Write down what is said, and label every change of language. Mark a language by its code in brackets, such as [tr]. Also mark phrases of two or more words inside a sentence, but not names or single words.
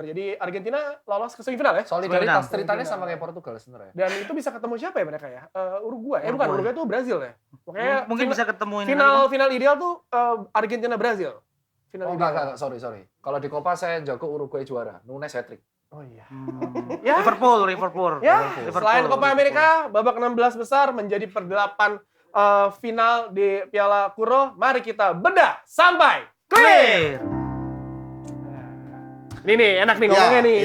[id] Jadi Argentina lolos ke semifinal ya. Solidaritas ceritanya sama kayak Portugal sebenarnya. Dan itu bisa ketemu siapa ya mereka ya? Uruguay. Bukan Uruguay itu Brazil ya. Makanya Mungkin bisa ketemu ini. final ideal tuh Argentina Brazil. Oh enggak, sorry. Kalau di Copa saya jago Uruguay juara, Nunes hat-trick. Oh iya. Ya. Liverpool. Ya, Liverpool. selain Copa America, babak 16 besar menjadi perdelapan final di Piala Kuro. Mari kita bedah sampai clear. Ini nih, enak nih ngomongnya nih.